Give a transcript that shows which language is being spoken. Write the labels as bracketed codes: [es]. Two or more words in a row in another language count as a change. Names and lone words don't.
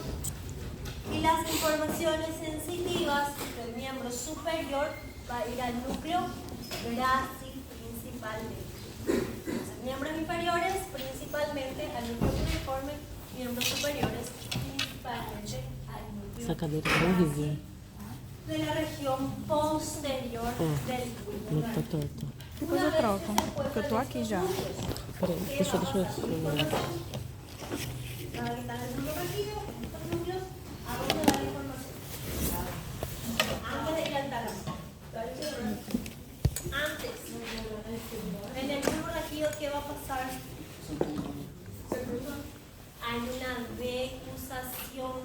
[es] Y las informaciones sensitivas del miembro superior va a ir al núcleo grácil principalmente. Entonces, miembros inferiores principalmente al núcleo cuneiforme, miembros superiores principalmente al núcleo [pt] Sacadeira é horrível. [es] de la región posterior del bulbo. [pt] Não tá torta. Depois eu troco, porque eu tô aqui já. Peraí, deixa eu. [es] Aquí está el bulbo raquídeo, estos núcleos, ¿a dónde va la información? Antes de ir al tálamo. Antes, en el bulbo raquídeo, ¿qué va a pasar? Hay una decusación.